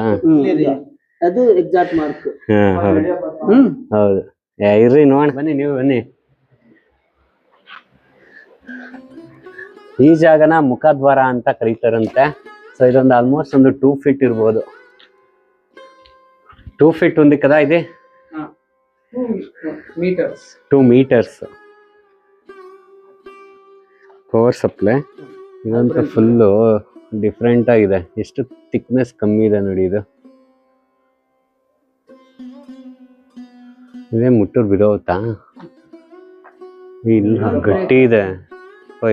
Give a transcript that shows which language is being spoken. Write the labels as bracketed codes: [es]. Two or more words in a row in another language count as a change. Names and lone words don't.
[kn] ಅದು [en] exact mark. [kn] ಹೌದು. ಇರ್ರಿ ನೋಡ್, ಬನ್ನಿ ನೀವು ಬನ್ನಿ. ಈ ಜಾಗನ ಮುಖದ್ವಾರ ಅಂತ ಕರೀತಾರಂತೆ. ಸೊ ಇದೊಂದು ಆಲ್ಮೋಸ್ಟ್ ಒಂದು 2 feet ಇರ್ಬೋದು. 2 feet [te] ఉంది కదా ఇది? [en] 2 meters power supply. [kn] ಇದಂತೂ [en] full different [kn] ಆಗಿದೆ. ಎಷ್ಟು ಥಿಕ್ನೆಸ್ ಕಮ್ಮಿ ಇದೆ ನೋಡಿ. ಇದು ಇದೇ ಮುಟ್ಟೂರು ಬಿದೋಗುತ್ತಾ? ಇಲ್ಲ, ಗಟ್ಟಿ ಇದೆ.